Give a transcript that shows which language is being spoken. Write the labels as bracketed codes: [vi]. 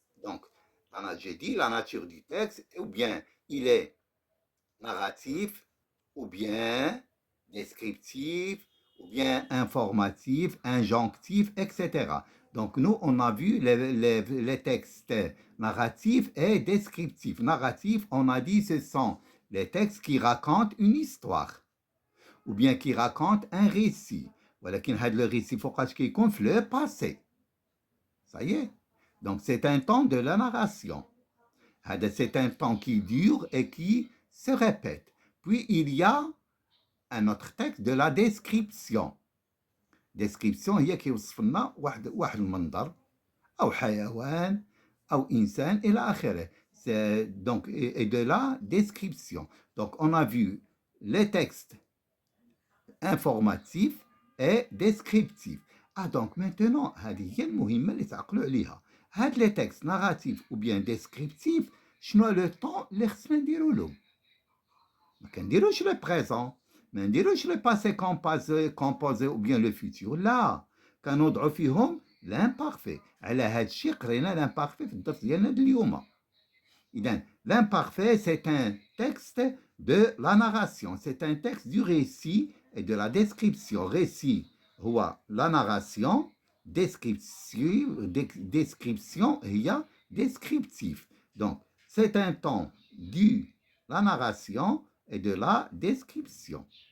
[fr] Donc, j'ai dit la nature du texte, ou bien il est narratif, ou bien descriptif, ou bien informatif, injonctif, etc. Donc, nous, on a vu les textes narratifs et descriptifs. Narratifs, on a dit, ce sont les textes qui racontent une histoire. Ou bien qui raconte un récit. [ar] ولكن هذا le récit فوقاش كيكون في le passé. [fr] Ça y est. Donc c'est un temps de la narration. C'est un temps qui dure et qui se répète. Puis il y a un autre texte de la description. [ar] Description هي كيوصف لنا واحد المنظر أو حيوان أو إنسان إلى آخره. [fr] Donc et de la description. Donc on a vu les textes informatif et descriptif. Ah donc maintenant, [ar] هذه هي المهمة اللي تعقلوا عليها. هاد لي تكست ناراتيف [fr] ou bien descriptif, [ar] شنو لو طون اللي خصنا نديرو له؟ ما كنديروش لو بريزون، ما نديروش لو باسي كومبوزي [fr] ou bien le futur، [ar] لا، كنوضعوا فيهم l'imparfait. على هاد الشيء قرينا l'imparfait في الدرس ديالنا اليوم. إذن [fr] l'imparfait c'est un texte de la narration, c'est un texte du récit et de la description. Récit, la narration, description, il y a descriptif. Donc, c'est un temps de la narration et de la description.